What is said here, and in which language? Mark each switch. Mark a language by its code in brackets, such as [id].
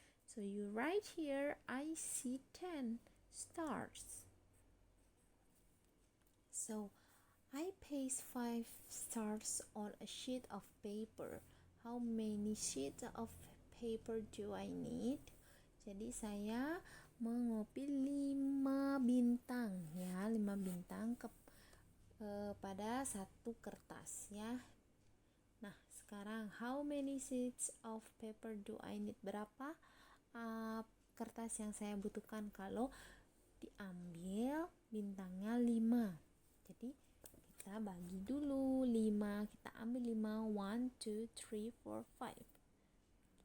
[en] So you write here, I see 10 stars. So I paste 5 stars on a sheet of paper. How many sheets of paper do I need? [id] Jadi saya mengopil 5 bintang ya, 5 bintang pada satu kertas ya. Nah, sekarang [en] how many sheets of paper do I need? [id] Berapa kertas yang saya butuhkan kalau diambil bintangnya 5. Jadi kita bagi dulu 5, kita ambil 5, 1, 2, 3, 4, 5.